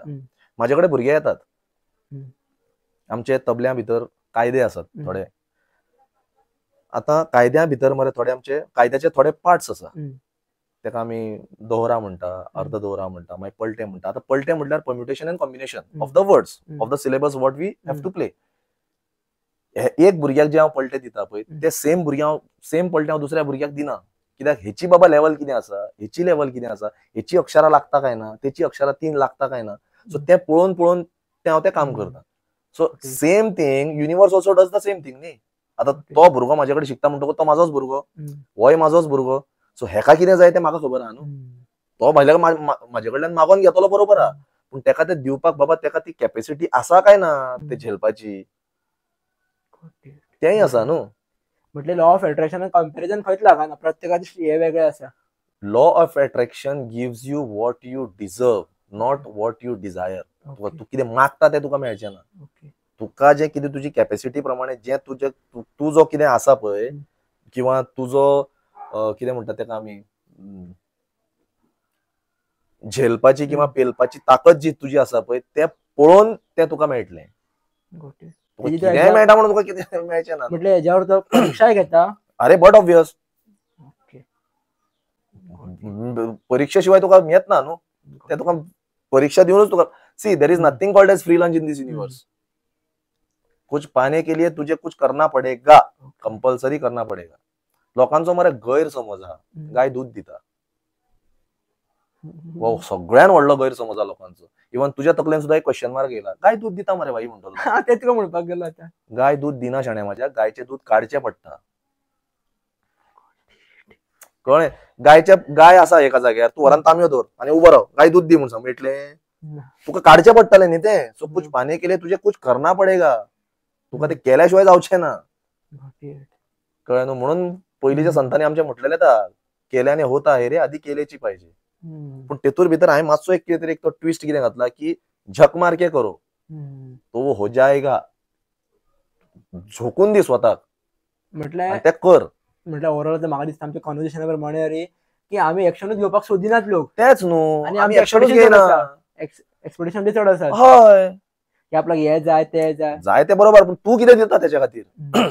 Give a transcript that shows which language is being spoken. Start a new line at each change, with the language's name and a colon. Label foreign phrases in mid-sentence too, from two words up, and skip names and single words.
Konkani: म्हाजे कडेन भुरगे येतात. आमचे तबल्या भितर कायदे आसात थोडे. आता कायद्या भितर मरे थोडे आमचे कायद्याचे थोडे पार्ट्स आसा, हम्म. तेका आमी दोहरा म्हणटा, अर्ध दोहरा म्हणटा, मागीर पलटे म्हणटा. आता पलटे म्हटल्यार
English: permutation and combination of the words of the syllabus what we have to play.
Konkani: एक भुरग्याक जे हांव पलटे दिता पळय ते सेम पलटे हांव दुसऱ्या भुरग्याक दिना. कित्याक हेची बाबा लेवल कितें आसा, हेची लेवल कितें आसा, हेची अक्षरां लागता काय ना, तेची अक्षरां 3 लागता काय ना. सो ते पळोवन ते हांव तें काम करता.
English: so same thing universe also does the same thing न्ही.
Konkani: आता तो भुरगो म्हाजे कडेन शिकता म्हणटकूच तो म्हाजोच भुरगो, होय म्हाजोच भुरगो. सो हेका कितें जाय तें म्हाका खबर आहा न्हू. तो म्हाजे कडल्यान मागोन घेतलो बरोबर आहा, पूण तेका ते दिवपाक बाबा तेका ती कॅपॅसिटी आसा काय ना ते झेलपाची, तेंय आसा न्हू. म्हटले
English: law of attraction
Konkani: कंपॅरिझन खंयच लागना, प्रत्येकाचे हे वेगळे आसा.
English: law of attraction gives you what you deserve, not what you desire.
Konkani: तू कितें मागता तें तुका मेळचें ना. तुका जें कितें तुजी कॅपॅसिटी प्रमाणे जें तूं जो कितें आसा पळय, किंवा तुजो कितें म्हणटा तेका आमी झेलपाची किंवा पेलपाची ताकद जी तुजी आसा पळय तें पळोवन तें तुका मेळटलें. कितेंय मेळटा म्हणून तुका कितें मेळचें ना. म्हटले हेज्यावर तो परीक्षाय घेता. अरे
English: but obvious,
Konkani: परीक्षे शिवाय तुका येत ना न्हू. ते तुका परीक्षा दिवनच तुका
English: see there is nothing called as free lunch in this universe.
Hindi: कुछ पाने के लिए तुझे कुछ करना पडेगा, कंपल्सरी करना पडेगा.
Konkani: लोकांचो मरे गैरसमज आहा, गाय दूध दिता. सगळ्यान व्हडलो गैरसमज आहा लोकांचो. इवन तुज्या तकलेन सुद्धा एक
English: question mark
Konkani: येयला, गाय दूध दिता मरे भाई म्हणटलो. ते तुका म्हणपाक गेलो आता. गाय दूध दिना शाण्या माझ्या, गायचे दूध काडचें पडटा. कळ्ळें. गाय आसा एका जाग्यार, तूं व्हरान तांबयो दवर आनी उबो राव, गाय दूध दी म्हणून सांग, मेळटलें? तुका काडचें पडटलें न्ही तें.
Hindi: सो कुछ पाने के लिए तुझे कुछ करना पडेगा.
Konkani: तुका ते केल्याशिवाय जावचें ना. कळ्ळें न्हू. म्हणून पयलींच्या संतांनी आमच्या म्हटलेलें आसा,
Marathi: केल्याने होता है रे, आधी केलेची पाहिजे.
Konkani: पण तेतूर भितर हांवें मातसो एक कितें तरी एक तो ट्विस्ट कितें घातला की
Hindi: झक मार के करो तो हो जाएगा.
Konkani: झोकून दी स्वताक म्हटल्यार ते कर. म्हटल्यार ओवरऑल म्हाका दिसता आमच्या कॉन्वर्सेशना प्रमाणे रे की आमी एक्शनूच घेवपाक सोदिनात लोक. तेच न्हू, आनी आमी एक्शनूच घेयना. एक्सपेक्टेशन बी चड आसा. हय, की आपल्याक हे जाय ते जाय ते बरोबर, पूण तूं कितें दिता तेच्या खातीर.